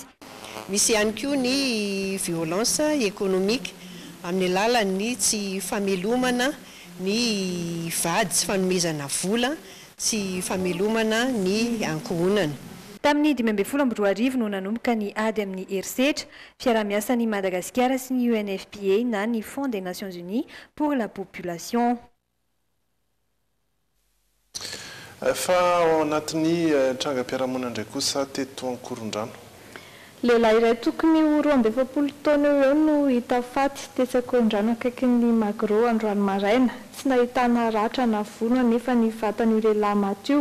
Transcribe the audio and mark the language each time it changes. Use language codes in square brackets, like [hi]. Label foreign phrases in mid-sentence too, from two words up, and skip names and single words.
[mg] Misy ihany koa ny [fr] violence économique [mg] amin'ny alalan'ny tsy famelomana ny vady sy fanomezana vola, tsy famelomana ny ankohonana. Tamin'ny 2012 no nanomboka ny ady amin'ny herisetra, fiara-miasan'ny Madagasikara sy ny UNFPA na ny [fr] Fonds des Nations Unies pour la population. [mg] Fa ao anatin'ny trangam-piarahamonina indray kosa teto Ankorondrano. Lehilahy iray tokony ho 27 taona eo no hita faty tetsy Ankorondrano akaikin'ny Magro androany maraina. Tsy nahitana ratra na vono nefa ny vatany lehilahy matio.